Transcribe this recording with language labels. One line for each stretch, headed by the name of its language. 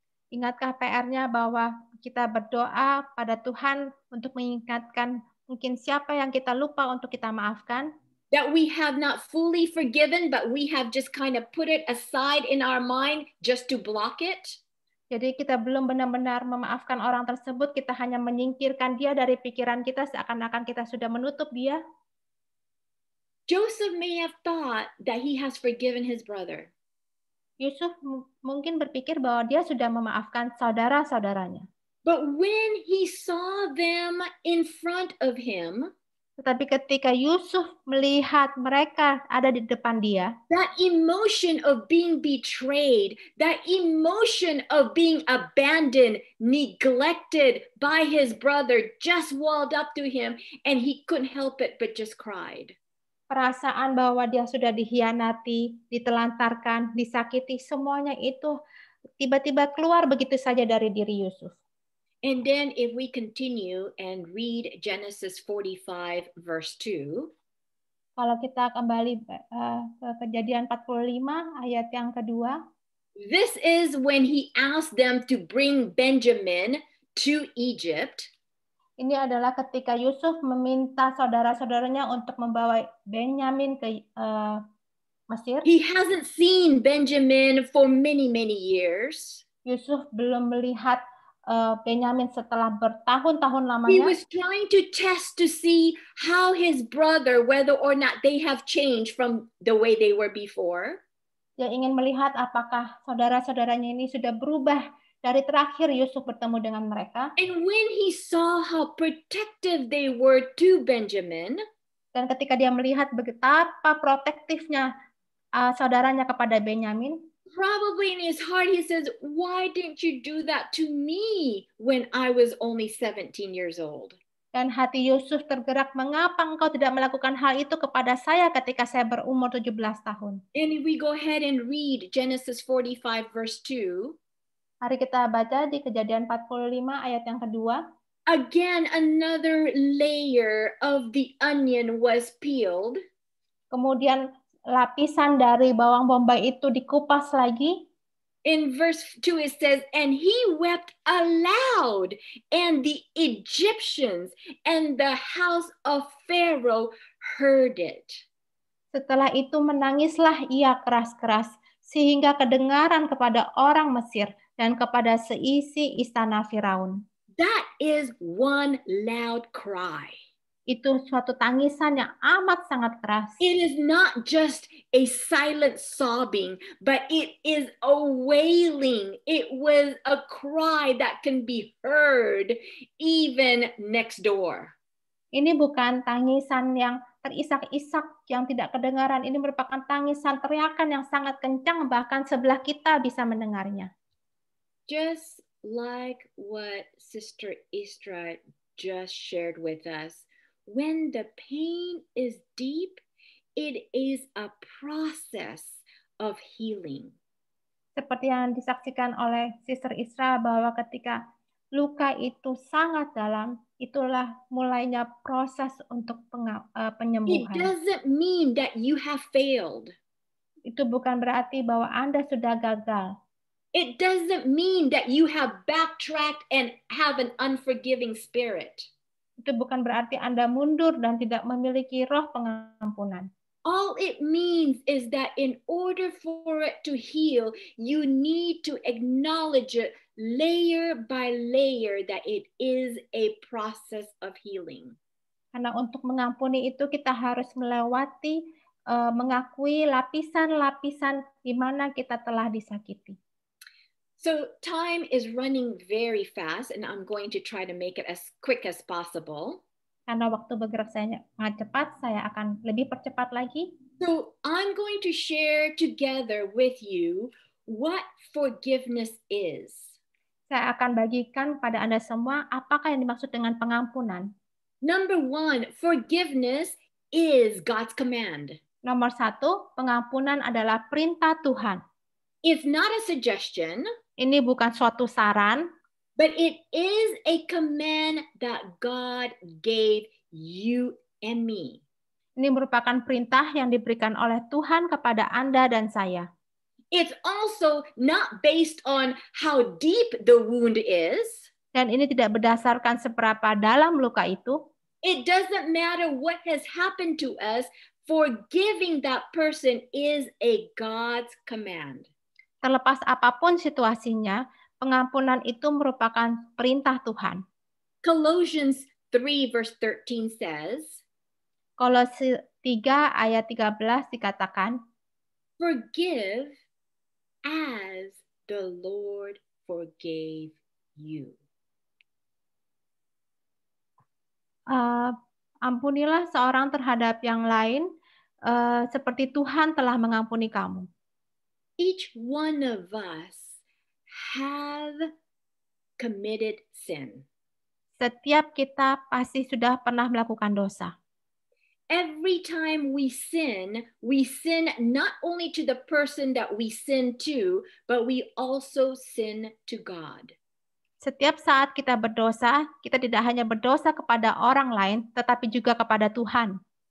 Indonesian: Ingatkah PR-nya bahwa kita berdoa pada Tuhan untuk mengingatkan mungkin siapa yang kita lupa untuk kita maafkan?
English: That we have not fully forgiven, but we have just kind of put it aside in our mind just to block it?
Indonesian: Jadi kita belum benar-benar memaafkan orang tersebut, kita hanya menyingkirkan dia dari pikiran kita seakan-akan kita sudah menutup dia.
English: Joseph may have thought that he has forgiven his brother.
Indonesian: Yusuf mungkin berpikir bahwa dia sudah memaafkan saudara-saudaranya.
English: But when he saw them in front of him,
Indonesian: tetapi ketika Yusuf melihat mereka ada di depan dia,
English: that emotion of being betrayed, that emotion of being abandoned, neglected by his brother just welled up to him and he couldn't help it but just cried.
Indonesian: Perasaan bahwa dia sudah dikhianati, ditelantarkan, disakiti, semuanya itu tiba-tiba keluar begitu saja dari diri Yusuf.
English: And then if we continue and read Genesis 45 verse 2.
Indonesian: Kalau kita kembali ke Kejadian 45 ayat yang kedua.
English: This is when he asked them to bring Benjamin to Egypt.
Indonesian: Ini adalah ketika Yusuf meminta saudara-saudaranya untuk membawa Benyamin ke Mesir.
English: He hasn't seen Benjamin for many, many years.
Indonesian: Yusuf belum melihat Benyamin setelah bertahun-tahun
English: He
Indonesian: lamanya.
English: was trying to test to see how his brother, whether or not they have changed from the way they were before.
Indonesian: Dia ingin melihat apakah saudara-saudaranya ini sudah berubah dari terakhir Yusuf bertemu dengan mereka.
English: And when he saw how protective they were to Benjamin,
Indonesian: Dan ketika dia melihat betapa protektifnya saudaranya kepada Benyamin,
English: probably in his heart he says, why didn't you do that to me when I was only 17 years old?
Indonesian: dan hati Yusuf tergerak, mengapa engkau tidak melakukan hal itu kepada saya ketika saya berumur 17 tahun?
English: And if we go ahead and read Genesis 45 verse 2,
Indonesian: Mari kita baca di Kejadian 45 ayat yang kedua.
English: again another layer of the onion was peeled.
Indonesian: Kemudian lapisan dari bawang bombay itu dikupas lagi.
English: In verse 2 it says, and he wept aloud, and the Egyptians and the house of Pharaoh heard it.
Indonesian: Setelah itu menangislah ia keras-keras, sehingga kedengaran kepada orang Mesir dan kepada seisi istana Firaun.
English: That is one loud cry.
Indonesian: Itu suatu tangisan yang amat sangat keras.
English: It is not just a silent sobbing, but it is a wailing. It was a cry that can be heard even next door.
Indonesian: Ini bukan tangisan yang terisak-isak, yang tidak kedengaran. Ini merupakan tangisan teriakan yang sangat kencang, bahkan sebelah kita bisa mendengarnya.
English: Just like what Sister Istra just shared with us, when the pain is deep, it is a process of healing.
Indonesian: Seperti yang disaksikan oleh Sister Isra, bahwa ketika luka itu sangat dalam, itulah mulainya proses untuk
English: It
Indonesian: penyembuhan.
English: doesn't mean that you have failed.
Indonesian: Itu bukan berarti bahwa Anda sudah gagal.
English: It doesn't mean that you have backtracked and have an unforgiving spirit.
Indonesian: Itu bukan berarti Anda mundur dan tidak memiliki roh pengampunan.
English: All it means is that in order for it to heal, you need to acknowledge it layer by layer that it is a process of healing.
Indonesian: Karena untuk mengampuni itu kita harus melewati, mengakui lapisan-lapisan di mana kita telah disakiti.
English: So time is running very fast, and I'm going to try to make it as quick as possible.
Indonesian: Karena waktu bergerak sangat cepat, saya akan lebih percepat lagi.
English: So I'm going to share together with you what forgiveness is.
Indonesian: Saya akan bagikan pada Anda semua apakah yang dimaksud dengan pengampunan.
English: Number one, forgiveness is God's command.
Indonesian: Nomor 1, pengampunan adalah perintah Tuhan.
English: It's not a suggestion.
Indonesian: Ini bukan suatu saran,
English: but it is a command that God gave you and me.
Indonesian: Ini merupakan perintah yang diberikan oleh Tuhan kepada Anda dan saya.
English: It's also not based on how deep the wound is.
Indonesian: Dan ini tidak berdasarkan seberapa dalam luka itu.
English: It doesn't matter what has happened to us, forgiving that person is a God's command.
Indonesian: Terlepas apapun situasinya, pengampunan itu merupakan perintah Tuhan.
English: Colossians 3 verse 13 says,
Indonesian: Kolose 3 ayat 13 dikatakan,
English: forgive as the Lord forgave you.
Indonesian: Ampunilah seorang terhadap yang lain seperti Tuhan telah mengampuni kamu.
English: Each one of us have committed sin.
Indonesian: Setiap kita pasti sudah pernah melakukan dosa.
English: Every time we sin not only to the person that we sin to, but we also sin to God.
Indonesian: Setiap saat kita berdosa, kita tidak hanya berdosa kepada orang lain, tetapi juga kepada Tuhan.